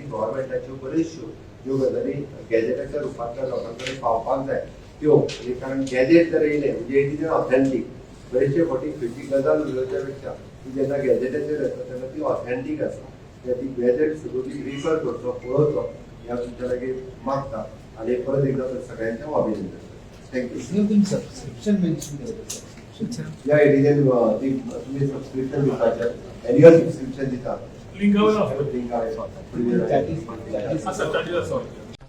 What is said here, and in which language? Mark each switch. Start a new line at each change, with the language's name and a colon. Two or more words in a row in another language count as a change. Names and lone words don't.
Konkani: गव्हर्मेंटाच्यो बऱ्योचश्यो ज्यो गजाली गॅजेटाच्या रुपांतल्यान लोकां कडेन पावपाक जाय त्यो, कारण गॅजेट जर येयले म्हणजे
English: it is an authentic.
Konkani: बरेचशे फावटी खंयची गजाल उलोवच्या पेक्षा ती जेन्ना गॅजेटाचेर येता तेन्ना ती ऑथेंटीक आसा. ती गॅजेट सगळी रिफर करचो पळोवचो ह्या तुमच्या लागीं मागता आनी परत एकदा सगळ्यांचें अभिनंदन.
English: thank you. subscription mention
Marathi: केलं.
Konkani: या एडिशन तुम्ही सबस्क्रिप्शन दिवपाचें
English: annual subscription
Konkani: दिता.
Marathi: लिंक आहे ना? लिंक आहे.
English: That is
Marathi: असं